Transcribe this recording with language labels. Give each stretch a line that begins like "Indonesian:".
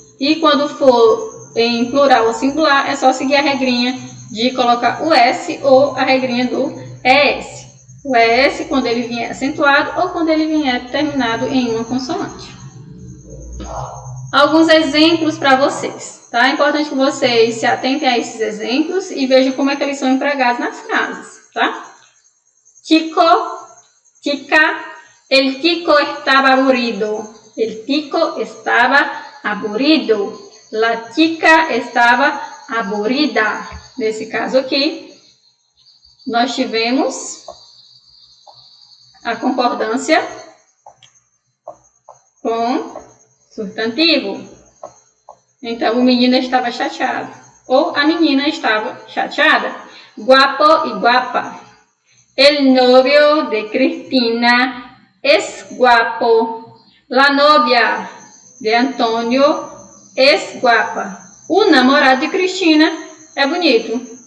Portuguese: E quando for em plural ou singular, é só seguir a regrinha de colocar o S ou a regrinha do ES. O ES quando ele vier acentuado ou quando ele vier terminado em uma consoante. Alguns exemplos para vocês, tá? É importante que vocês se atentem a esses exemplos e vejam como é que eles são empregados nas frases, tá?
Spanish: Chico, chica, el chico estaba aburrido. El chico estaba aburrido. La chica estaba aburrida.
Portuguese: Nesse caso aqui, nós tivemos a concordância com substantivo. Então, o menino estava chateado. Ou a menina estava chateada.
Spanish: Guapo y guapa. El novio de Cristina es guapo. La novia de Antonio es guapa.
Portuguese: O namorado de Cristina é bonito.